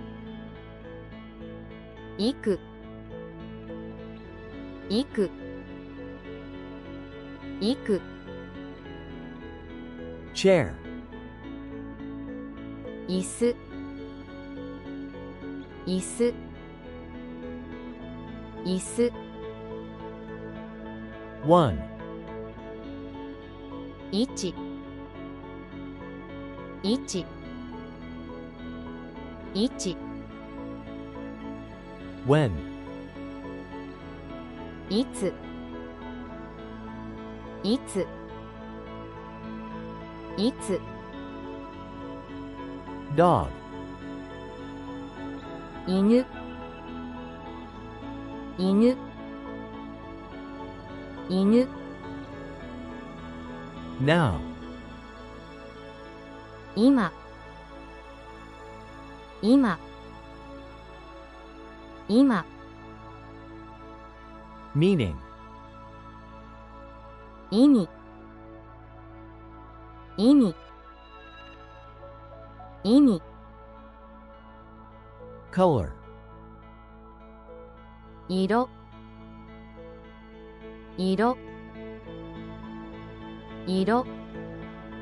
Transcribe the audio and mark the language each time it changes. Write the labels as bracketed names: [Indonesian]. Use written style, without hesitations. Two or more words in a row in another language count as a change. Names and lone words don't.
[Japanese] 行く行く行く [English] chair, [Japanese] 椅子椅子椅子 [English] one, [Japanese] 位置位置位置 [English] when, [Japanese] いついついつ [English] dog, [Japanese] 犬犬犬 [English] now, [Japanese] 今今今 [English] meaning, [Japanese] 意味意味意味 [English] color, [Japanese] 色色色